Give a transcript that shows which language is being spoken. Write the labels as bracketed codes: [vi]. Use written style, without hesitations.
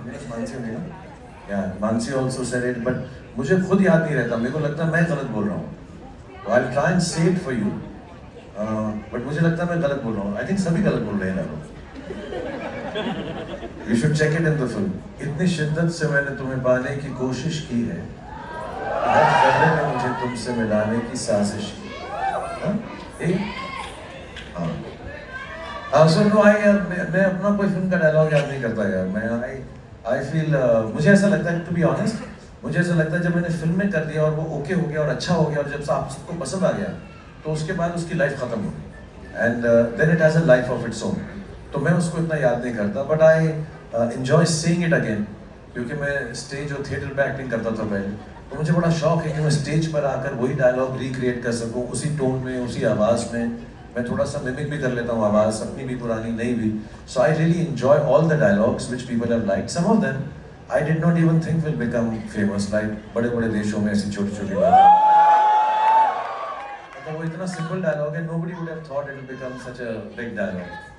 [hi] Mansi नहीं ना, [en] yeah, Mansi also said it, but [hi] मुझे खुद याद नहीं रहता, मेरे को लगता है मैं गलत बोल रहा हूँ, तो [en] I'll try and say it for you, but [hi] मुझे लगता है मैं गलत बोल रहा हूँ, [en] I think [hi] सभी गलत बोल रहे हैं dialogue. [en] You should check it in the film. [hi] इतनी शिद्दत से मैंने तुम्हें पाने की कोशिश की है, हर ज़र्रे में मुझे तुमसे मिलाने की साजिश की. [en] So no, [hi] मैं अपना कोई फिल्म का डायलॉग याद नहीं करता यार. [en] I feel [hi] मुझे ऐसा लगता है, [en] to be honest, [hi] मुझे ऐसा लगता है जब मैंने फिल्म में कर दिया और वो ओके हो गया और अच्छा हो गया और जब आप सबको पसंद आ गया, तो उसके बाद उसकी लाइफ खत्म हो गई. [en] And then it has a life of its own. [hi] तो मैं उसको इतना याद नहीं करता, [en] but I enjoy seeing it again, [hi] क्योंकि मैं स्टेज और थिएटर पे एक्टिंग करता था पहले, तो मुझे बड़ा शौक है कि मैं स्टेज पर आकर वही डायलॉग रिक्रिएट कर सकूं, उसी टोन में, उसी आवाज़ में. मैं थोड़ा सा मिमिक भी कर लेता हूँ आवाज़, अपनी भी पुरानी नई भी. [en] So I really enjoy all the dialogues which people have liked. Some of them I did not even think will become famous, like [hi] बड़े-बड़े देशों में ऐसी छोटी-छोटी बातें. तो वो इतना सिंपल डायलॉग है, [en] nobody would have thought it will become such a big dialogue.